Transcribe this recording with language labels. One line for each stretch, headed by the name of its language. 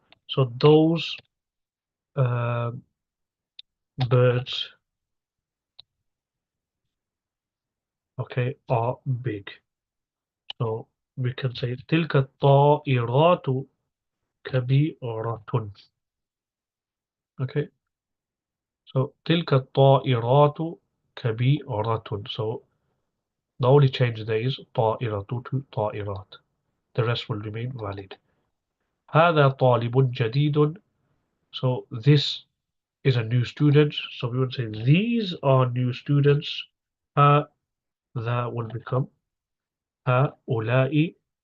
English: So those uh, birds, okay, are big. So we can say
Arabic: تلك الطائرات كبيرة. Okay, so تلك الطائرات كبيرة.
English: So the only change there is طائرة to طائرات. The rest will remain valid.
Arabic: هذا طالب جديد.
English: So this is a new student. So we would say these are new students. هذا will become هؤلاء.